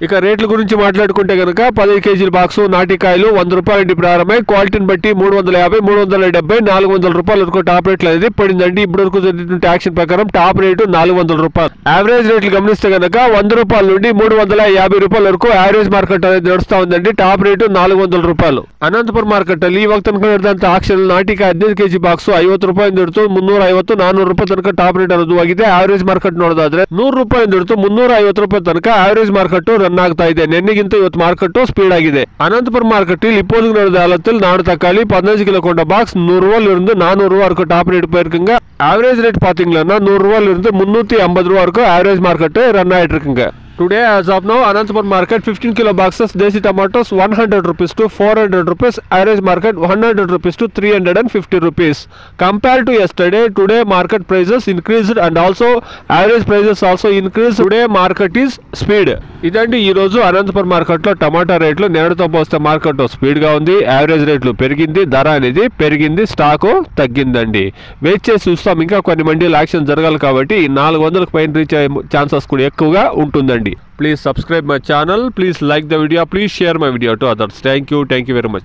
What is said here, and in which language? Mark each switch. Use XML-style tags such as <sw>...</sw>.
<te>ఇక రేట్ల గురించి మాట్లాడుకుంటే గనక 15 కేజీల బాక్స్ నాటికాయలు 100 రూపాయల నుండి ప్రారంభమై క్వాలిటీని బట్టి 350, 370, 400 రూపాయల వరకు టాప్ రేట్లు అనేది పడిందండి. ఇప్పటి వరకు జరుగుతున్న యాక్షన్ ప్రకారం టాప్ రేటు 400 రూపాయలు. యావరేజ్ రేట్లు గమనిస్తే గనక 100 రూపాయల నుండి 350 రూపాయల వరకు యావరేజ్ మార్కెట్ అనేది నడుస్తా ఉందండి. Top rate 400 ರೂಪಾಯಲು.</te> <kn>ಅನಂತಪುರ ಮಾರ್ಕೆಟ್ ಅಲ್ಲಿ ಇವಾಗ ತನಕ ನಡೆದಂತ ಆಕ್ಷನ್ ನಾಟಿಕ 15 ಕೆಜಿ ಬಾಕ್ಸ್ 50 ರೂಪಾಯಿಂದ ಹಿಡಿದು 350 400 ರೂಪಾಯಿ ತನಕ ಟಾಪ್ ರೇಟ್ ಅನ್ನೋದಾಗಿದೆ. ಆವರೇಜ್ ಮಾರ್ಕೆಟ್ ನೋಡೋದಾದ್ರೆ 100 ರೂಪಾಯಿಂದ ಹಿಡಿದು 350 ರೂಪಾಯಿ ತನಕ ಆವರೇಜ್ ಮಾರ್ಕೆಟ್ ರನ್ ಆಗ್ತಾ ಇದೆ. ನಿನ್ನೆಗಿಂತ ಇವತ್ತು ಮಾರ್ಕೆಟ್ ಸ್ಪೀಡ್ ಆಗಿದೆ.</kn> <ta>ಅನಂತಪುರ ಮಾರ್ಕೆಟ್ இப்போது நடந்த காலத்தில் நாடு தக்காளி 15 கிலோ கொண்ட பாக்ஸ் 100 ரூபாயில இருந்து 400 ரூபாய் வரைக்கும் டாப் ரேட் போயிருக்குங்க. ஆவரேஜ் ரேட் பாத்தீங்கன்னா 100 ரூபாயில இருந்து 350 ரூபாய் வரைக்கும் ஆவரேஜ் மார்க்கெட் ரன் ஆயிட்டு இருக்குங்க.</ta> <en>Today as of now Anantapur market 15 kilo boxes desi tomatoes 100 rupees to 400 rupees, average market 100 rupees to 350 rupees. Compared to yesterday, today market prices increased and also average prices also increased. Today market is speed.</en> <te>ఇదండి ఈ రోజు Anantapuram market లో టమాటా రేట్లు నేడుతో పోస్తే market speed గా ఉంది. Average రేట్లు పెరిగింది, ధర అనేది పెరిగింది, స్టాక్ తగ్గిందండి. వెయిట్ చేసి చూస్తాం, ఇంకా కొన్ని మండీలు యాక్షన్ జరగాలి కాబట్టి 400కు పైన రీచ్ అయ్యే ఛాన్సెస్ కూడా ఎక్కువగా ఉంటుందండి.</te> <en>Please subscribe my channel, please like the video, please share my video to others. Thank you very much.</en>